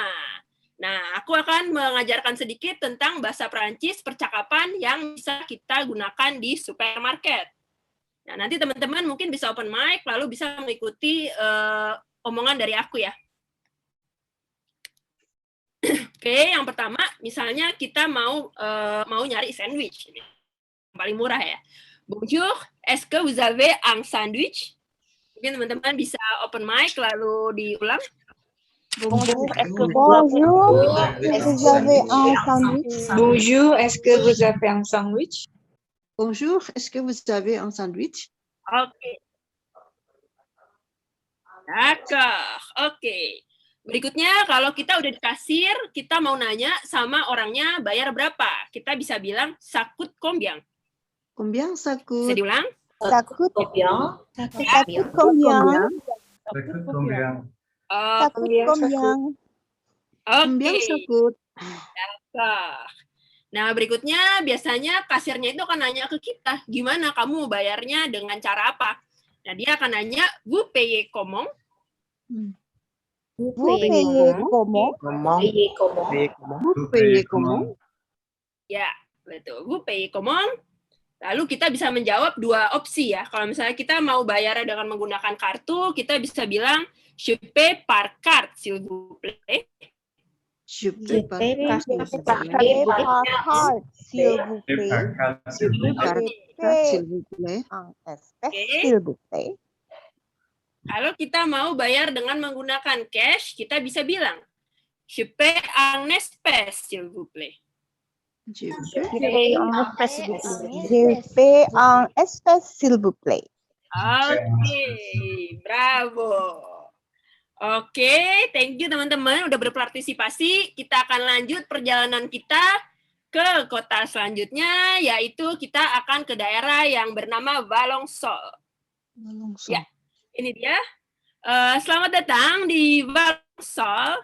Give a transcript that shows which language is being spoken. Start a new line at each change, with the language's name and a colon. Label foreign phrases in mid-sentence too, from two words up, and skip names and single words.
Indonesian: Nah, aku akan mengajarkan sedikit tentang bahasa Prancis percakapan yang bisa kita gunakan di supermarket. Nah, nanti teman-teman mungkin bisa
English: open mic,
Indonesian: lalu bisa mengikuti omongan dari aku ya. Oke, yang pertama, misalnya kita mau nyari sandwich. Yang paling murah ya.
French: Bonjour, est-ce que vous avez un sandwich?
Indonesian: Mungkin teman-teman bisa
English: open mic
Indonesian: lalu diulang.
French: Bonjour, est-ce que vous avez un sandwich? Bonjour, est-ce que vous avez un sandwich? Bonjour, est-ce que vous avez un sandwich?
Indonesian: Oke. D'accord, oke. Berikutnya, kalau kita udah di kasir, kita mau nanya sama orangnya bayar berapa. Kita bisa bilang,
French: ça coûte combien? Combien ça
Indonesian: Bisa
French: coûte?
Indonesian: diulang?
French: Ça coûte Combien? Ça coûte combien? Ça coûte combien? Ça coûte combien? Combien
Indonesian: Oke.
French: ça coûte?
Indonesian: Nah, berikutnya biasanya kasirnya itu akan nanya ke kita, gimana kamu bayarnya dengan cara apa? Nah, dia akan nanya,
French: vous payez comment? Vous payez comment? Payez comment? Vous payez comment?
Indonesian: Ya, betul.
French: Vous payez comment?
Indonesian: Lalu kita bisa menjawab dua opsi ya. Kalau misalnya kita mau bayar dengan menggunakan kartu, kita bisa bilang,
French: je paie par carte, s'il vous plaît. Je paie par carte, s'il vous Par plaît. carte, Je paie par carte, s'il vous plaît.
Indonesian: Oke. Kalau kita mau bayar dengan menggunakan cash, kita bisa bilang,
French: je paie en espèces, s'il vous plaît. Je Paye en espèces, Je paie en espèces, s'il vous plaît.
Indonesian: Oke, bravo. Oke,
English: thank you
Indonesian: teman-teman udah berpartisipasi. Kita akan lanjut perjalanan kita ke kota selanjutnya, yaitu kita akan ke daerah yang bernama Valensole. Ya, ini dia. Selamat datang di Valensole.